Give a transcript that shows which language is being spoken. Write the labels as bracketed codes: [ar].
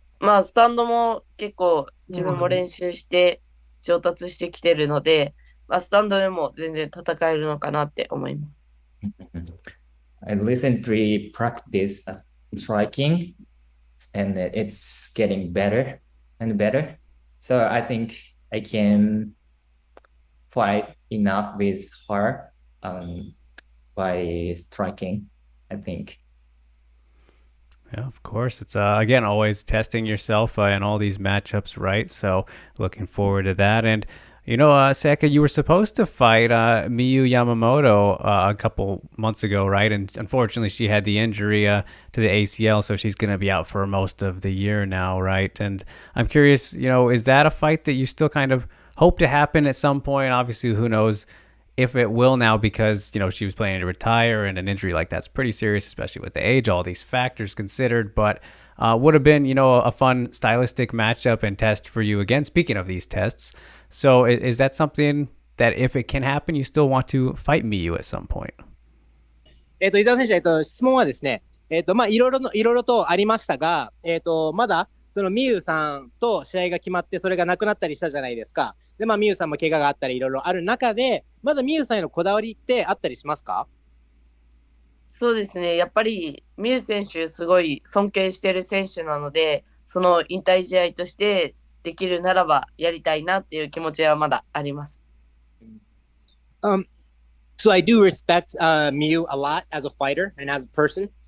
[ja] スタンドも結構自分も練習して上達してきてるので、スタンドでも全然戦えるのかなって思います。 [en] I recently practiced striking, and it's getting better and better. So I think I can fight enough with her by striking, I think. Yeah, of course. It's, again, always testing yourself in all these matchups, right? So looking forward to that. And, Seika, you were supposed to fight Miyu Yamamoto a couple months ago, right? And unfortunately, she had the injury to the ACL, so she's going to be out for most of the year now, right? And I'm curious, is that a fight that you still kind of hope to happen at some point? Obviously, who knows if it will now, because, she was planning to retire, and an injury like that's pretty serious, especially with the age, all these factors considered. But would have been, a fun stylistic matchup and test for you again, speaking of these tests. So is that something that if it can happen, you still want to fight Miyu at some point? [ja] 伊沢選手、質問はですね、いろいろとありましたが、まだそのミユさんと試合が決まってそれがなくなったりしたじゃないですか。で、ミユさんも怪我があったりいろいろある中で、まだミユさんへのこだわりってあったりしますか？そうですね。やっぱりミユ選手すごい尊敬してる選手なので、その引退試合としてできるならばやりたいなっていう気持ちはまだあります。 [en] So I do respect Miyu a lot as a fighter and as a person.